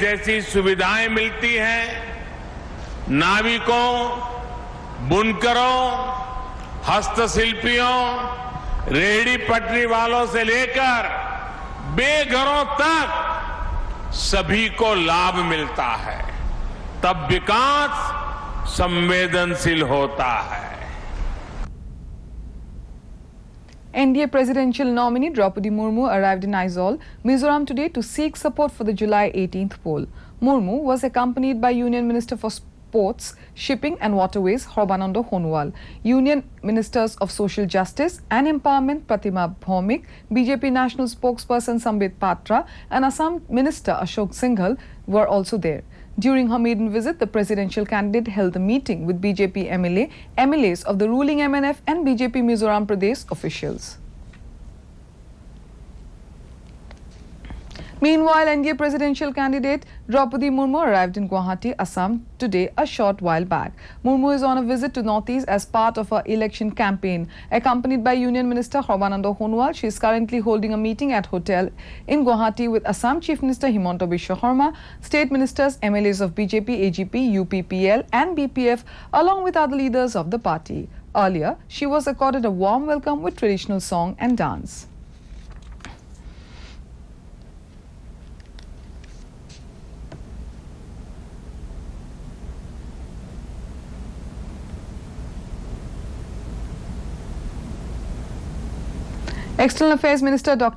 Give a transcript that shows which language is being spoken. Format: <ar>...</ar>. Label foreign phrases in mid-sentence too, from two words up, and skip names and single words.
<hi>जैसी सुविधाएं मिलती हैं, नाविकों, बुनकरों, हस्तशिल्पियों, रेहड़ी पटरी वालों से लेकर बेघरों तक सभी को लाभ मिलता है, तब विकास संवेदनशील होता है।</hi> <en>NDA presidential nominee Draupadi Murmu arrived in Aizawl, Mizoram today to seek support for the July 18th poll. Murmu was accompanied by Union Minister for Ports, Shipping and Waterways Sarbananda Sonowal, Union Ministers of Social Justice and Empowerment Pratima Bhaumik, BJP National Spokesperson Sambit Patra and Assam Minister Ashok Singhal were also there. During her maiden visit, the presidential candidate held a meeting with BJP MLAs of the ruling MNF and BJP Mizoram Pradesh officials. Meanwhile, NDA presidential candidate Draupadi Murmu arrived in Guwahati, Assam today a short while back. Murmu is on a visit to Northeast as part of her election campaign. Accompanied by Union Minister Sarbananda Sonowal, she is currently holding a meeting at hotel in Guwahati with Assam Chief Minister Himanta Biswa Sarma, State Ministers, MLAs of BJP, AGP, UPPL and BPF along with other leaders of the party. Earlier, she was accorded a warm welcome with traditional song and dance. External Affairs Minister Dr.</en>